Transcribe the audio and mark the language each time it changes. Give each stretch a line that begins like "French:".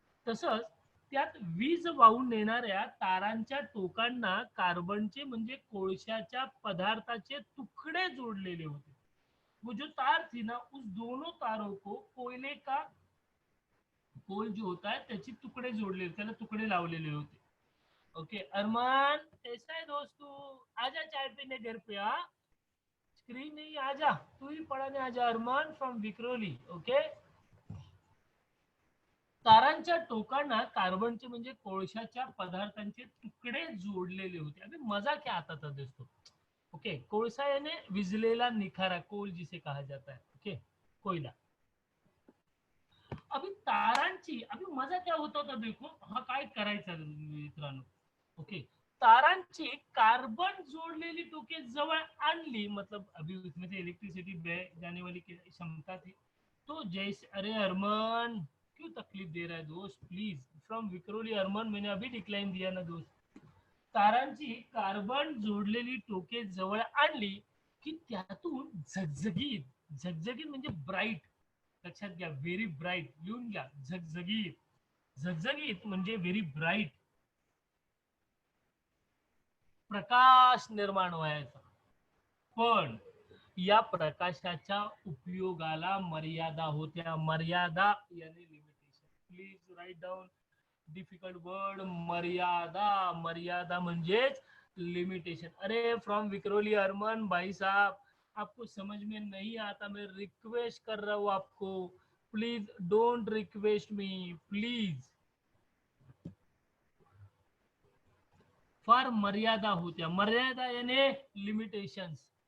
Marathi: तसंच त्यात वीज वाहून नेणाऱ्या तारांच्या टोकांना कार्बनचे म्हणजे कोळशाच्या पदार्थाचे तुकडे जोडलेले होते।
Hindi: वो जो तार थी ना उस दोनों तारों को कोयले का कोल जो होता है
Marathi: त्याचे तुकडे जोडले, त्याला तुकडे लावलेले होते।
Hindi: ओके अरमान कैसा है दोस्तों, आजा चाय पीने घर पे, आ स्क्रीन नहीं आजा, तू ही पढ़ाने आजा अरमान फ्रॉम विक्रोली।
Marathi: ओके तारांच्या टोकांना कार्बनचे म्हणजे कोळशाच्या पदार्थांचे तुकडे जोडलेले होते।
Hindi: अभी मजा क्या आता था दोस्तों। ओके
Marathi: कोळसा यानी विजलेला निखारा,
Hindi: कोल जिसे कहा जाता है, ओके कोयला।
Marathi: अभी तारांची,
Hindi: अभी मजा क्या होता होता देखो,
Marathi: हा काय करायचा मित्रांनो, ओके तारांची कार्बन जोडलेली टोके जवळ आणली,
Hindi: मतलब अभी उसमें से इलेक्ट्रिसिटी बह जाने वाली क्षमता थी। तो जैसे अरे अरमान क्यों तकलीफ दे रहा है दोस्त, प्लीज फ्रॉम विक्रोली अरमान, मैंने अभी डिक्लाइन दिया ना दोस्त।
Marathi: तारांची कार्बन जोडलेली टोके जवळ आणली की त्यातून झगझगीत, झगझगीत म्हणजे ब्राईट, लक्षात घ्या व्हेरी ब्राईट, लिहून घ्या झगझगीत, झगझगीत म्हणजे व्हेरी ब्राईट प्रकाश निर्माण व्हायचा। पण या प्रकाशाच्या उपयोगाला मर्यादा होत्या, मर्यादा यानी limitation,
English: please write down difficult word
Marathi: मर्यादा, मर्यादा म्हणजेच लिमिटेशन।
Hindi: अरे फ्रॉम विक्रोली अरमान भाई साहब आपको समझ में नहीं आता, मैं रिक्वेस्ट कर रहा हूँ आपको,
English: Please don't request me please.
Marathi: फार मर्यादा होत्या, मर्यादा यानी लिमिटेशंस।